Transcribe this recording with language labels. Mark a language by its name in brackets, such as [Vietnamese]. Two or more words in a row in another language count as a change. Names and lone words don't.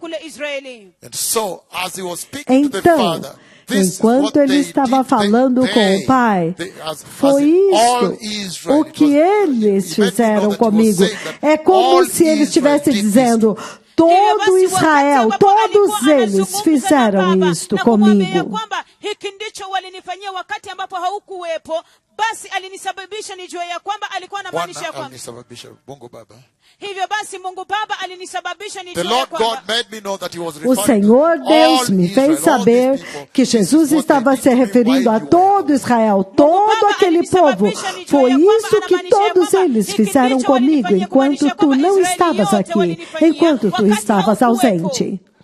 [Portuguese] Então, enquanto ele estava falando com o Pai, foi isto o que eles fizeram comigo. É como se ele estivesse dizendo: todo Israel, todos eles fizeram isto comigo. [Swahili] Basi alinisababisha nijue ya kwamba alikuwa anamaanisha ya kwamba hivyo basi Mungu Baba alinisababisha nijue ya kwamba [Portuguese] o Senhor Deus me fez saber que Jesus estava se referindo a todo Israel, todo aquele povo. Foi isso que todos eles fizeram comigo enquanto tu não estavas aqui, enquanto tu estavas ausente.